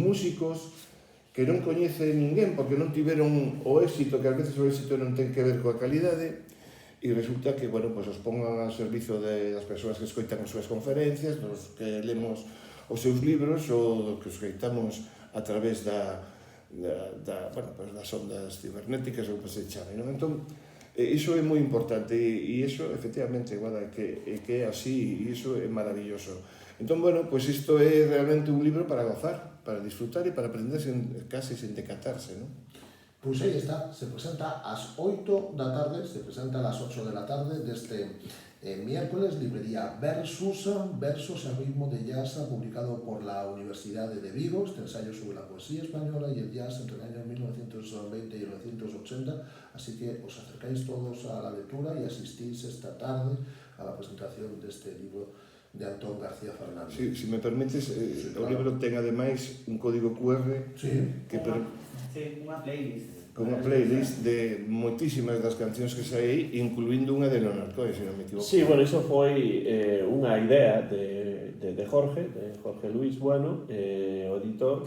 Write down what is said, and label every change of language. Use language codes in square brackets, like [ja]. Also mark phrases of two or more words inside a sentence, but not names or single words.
[gl] músicos que non coñece ninguén porque non tiveron o éxito, que ás veces o éxito non ten que ver coa calidade, e resulta que, [es] bueno, pues [gl] os pongan ao servizo das persoas que escoitan as súas conferencias, dos que lemos os seus libros ou que os escoitamos a través [es] bueno, pues [gl] das ondas cibernéticas ou que se chame, non? Entón, iso é moi importante e iso, efectivamente, guarda, que é así e iso é maravilloso. Entón, bueno, pues isto é realmente un libro para gozar, para disfrutar e para aprender [es] casi sin [gl] decatarse, [es] ¿no? Pues ahí está, se presenta a las 8 da tarde, se presenta a las 8 de la tarde de este miércoles, librería Versos al ritmo de jazz, publicado por la Universidad de Vigo, este ensayo sobre la poesía española y el jazz entre el año 1920 y 1980, así que os acercáis todos a la lectura y asistís esta tarde a la presentación de este libro de Antón García Fernández. Sí, si me permites, sí, claro. [gl] O libro ten ademais un código QR que unha playlist. Unha playlist de moitísimas das cancións que saí, incluindo unha de Leonard Cohen, se non me equivoco. [es] Sí, bueno, [gl] iso foi unha idea de Jorge Luis Bueno, o editor.